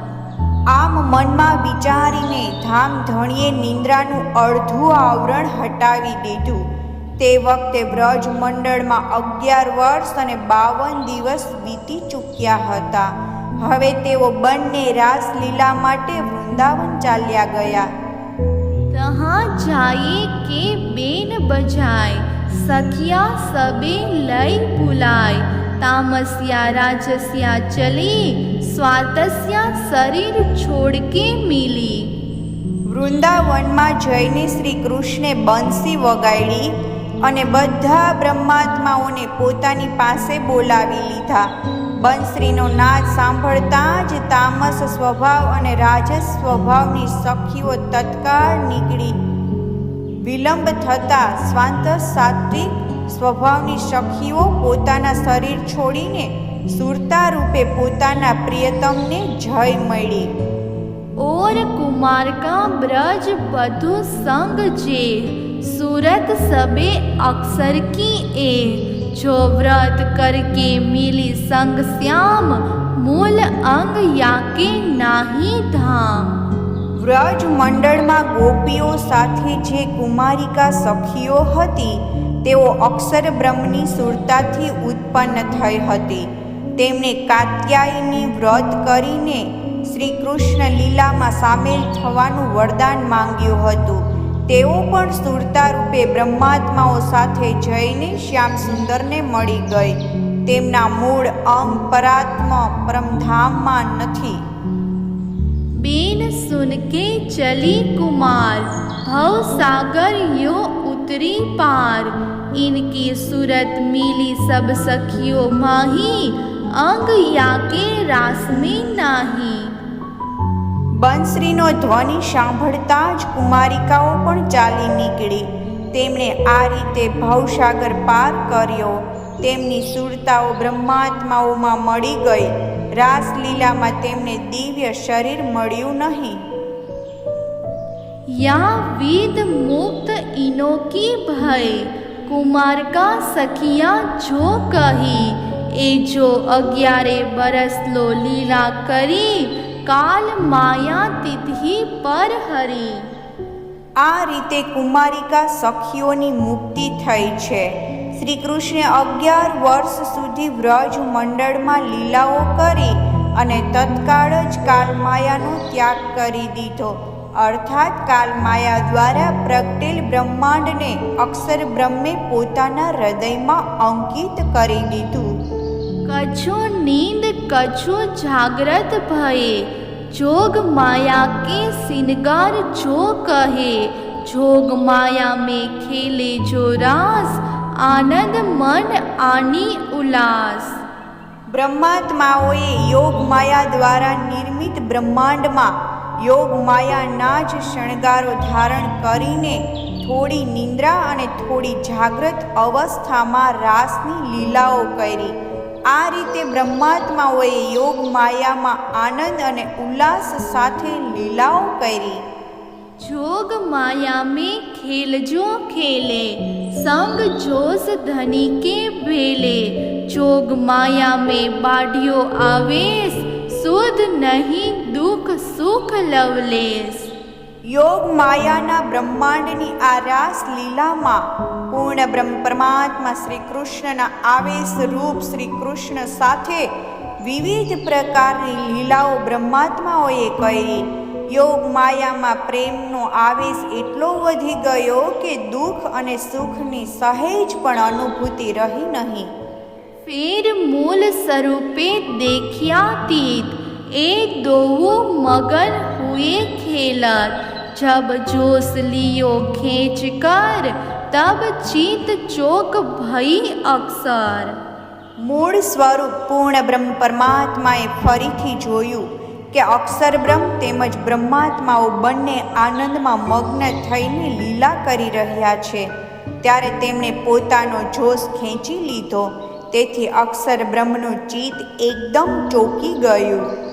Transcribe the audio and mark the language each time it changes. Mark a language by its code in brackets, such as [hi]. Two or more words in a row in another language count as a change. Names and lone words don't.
[gu] આમ મનમાં વિચારીને ધામધણીએ નિંદ્રાનું અડધું આવરણ હટાવી દીધું. તે વખતે વ્રજ મંડળમાં 11 વર્ષ અને 52 દિવસ વીતી ચૂક્યા હતા. હવે તેઓ બંને રાસલીલા માટે વૃંદાવન ચાલ્યા ગયા. [hi] तहाँ जाए के बेन बजाय सखिया सबे लय बुलाय. तामस्या राजस्या चली स्वातस्या शरीर छोड़ के मिली. [gu] વૃંદાવનમાં જઈને શ્રી કૃષ્ણે બંસી વગાડી અને બધા બ્રહ્માત્માઓને પોતાની પાસે બોલાવી લીધા. બંસરીનો નાદ સાંભળતા જ તામસ સ્વભાવ અને રાજસ સ્વભાવની સખીઓ તત્કાળ નીકળી. વિલંબ થતાં સ્વાંત સાત્વિક સ્વભાવની સખીઓ પોતાના શરીર છોડીને સુરતા રૂપે પોતાના પ્રિયતમને જય મળી. [hi] और कुमार का ब्रज बधु संग जे सूरत सबे अक्षर की ए. जो व्रत करके मिली संग श्याम मूल अंग याके नाही धाम. [gu] વ્રજ મંડળમાં ગોપીઓ સાથે જે કુમારિકા સખીઓ હતી તેઓ અક્ષર બ્રહ્મની સુરતાથી ઉત્પન્ન થઈ હતી. તેમણે કાત્યાયની વ્રત કરીને શ્રી કૃષ્ણ લીલામાં સામેલ થવાનું વરદાન માંગ્યું હતું. તેઓ પણ સુરતા રૂપે બ્રહ્માત્માઓ સાથે જઈને શ્યામ સુંદરને મળી ગઈ. તેમના મૂળ અંગ પરાત્મ પરમધામમાં નથી. [hi] बेन सुन के चली कुमार भव सागर यो उतरी पार. इनकी सूरत मिली सब सखियों माही अंग याके रास में नाही. [gu] બંસરીનો ધ્વનિ સાંભળતા જ કુમારિકાઓ પણ ચાલી નીકળી. તેમણે આ રીતે ભવસાગર પાર કર્યો. તેમની સુરતાઓ બ્રહ્માત્માઓમાં મળી ગઈ. રાસલીલામાં તેમને દિવ્ય શરીર મળ્યું નહીં. [hi] या वेद मुक्त इनो की भय कुमार का सखिया जो कही. ए जो 11 बरस लो लीला करी काल माया तिथि पर हरी. [gu] આ રીતે કુમારિકા સખીઓની મુક્તિ થઈ છે. શ્રી કૃષ્ણે 11 વર્ષ સુધી વ્રજ મંડળમાં લીલાઓ કરી અને તત્કાળ જ કાલમાયાનો ત્યાગ કરી દીધો. અર્થાત કાલ માયા દ્વારા પ્રગટેલ બ્રહ્માંડને અક્ષર બ્રહ્મે પોતાના હૃદયમાં અંકિત કરી દીધું. [hi] कछु नींद कछु जाग्रत भये, जोग माया के सिनगार जो कहे, જોગ માયા में खेले जो रास, आनंद मन आनी उल्लास. [gu] બ્રહ્માત્માઓએ યોગ માયા દ્વારા નિર્મિત બ્રહ્માંડમાં યોગ માયાના જ શણગારો ધારણ કરીને થોડી નિંદ્રા અને થોડી જાગ્રત અવસ્થામાં રાસની લીલાઓ કરી. આ રીતે બ્રહ્માત્માઓએ યોગ માયામાં આનંદ અને ઉલ્લાસ સાથે લીલાઓ કરી. [hi] जोग माया में खेल जो खेले, संग जोश धनी के भेले, जोग माया में बाढ़ियो आवेश, सुध नहीं दुख सुख लवलेश. [gu] યોગ માયાના બ્રહ્માંડની આ રાસ લીલામાં પૂર્ણ બ્રહ્મ પરમાત્મા શ્રી કૃષ્ણના આવેશ રૂપ શ્રી કૃષ્ણ સાથે વિવિધ પ્રકારની લીલાઓ બ્રહ્માત્માઓએ કરી. યોગ માયામાં પ્રેમનો આવેશ એટલો વધી ગયો કે દુઃખ અને સુખની સહેજ પણ અનુભૂતિ રહી નહીં. [hi] फिर मूल स्वरूपे देखियातीत, ए दोऊ मगन हुए खेलत, जब जोश लियो खींच कर, तब चित चोक भई अक्सर. [gu] મૂળ સ્વરૂપ પૂર્ણ બ્રહ્મ પરમાત્માએ ફરીથી જોયું કે અક્ષર બ્રહ્મ તેમજ બ્રહ્માત્માઓ બંને આનંદમાં મગ્ન થઈને લીલા કરી રહ્યા છે. ત્યારે તેમણે પોતાનો જોશ ખેંચી લીધો. તેથી અક્ષર બ્રહ્મનું ચિત્ત એકદમ ચોંકી ગયું.